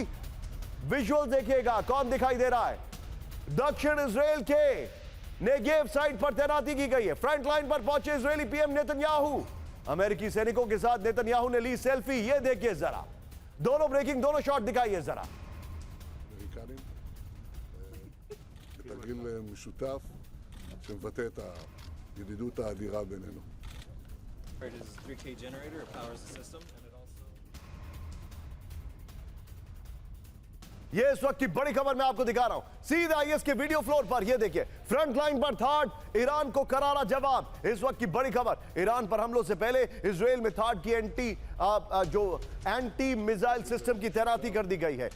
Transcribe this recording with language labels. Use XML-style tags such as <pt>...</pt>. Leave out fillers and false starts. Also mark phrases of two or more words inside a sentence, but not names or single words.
<hi>विजुअल देखिएगा, कौन दिखाई दे रहा है? दक्षिण इजराइल के नेगेव साइड पर तैनाती की गई है।</hi> <en>front line</en> <hi>पर पहुंचे इजरायली पीएम नेतन्याहू। अमेरिकी सैनिकों के साथ नेतन्याहू ने ली सेल्फी। ये देखिए जरा, दोनों ब्रेकिंग, दोनों शॉट दिखाइए जरा।</hi> <he>תרגיל משותף שמבטא את הידידות האדירה בינינו.</he> <en>It is a 3K generator, it powers the system, and it also...</en> <hi>ये इस वक्त की बड़ी खबर मैं आपको दिखा रहा हूं। सीधा आइए इसके</hi> <en>video floor</en> <hi>पर। ये देखिए,</hi> <en>front line</en> <hi>पर थर्ड, ईरान को करारा जवाब। इस वक्त की बड़ी खबर, ईरान पर हमलों से पहले इजराइल में थर्ड की</hi> <en>anti missile system</en> <hi>की तैनाती कर दी गई है।</hi>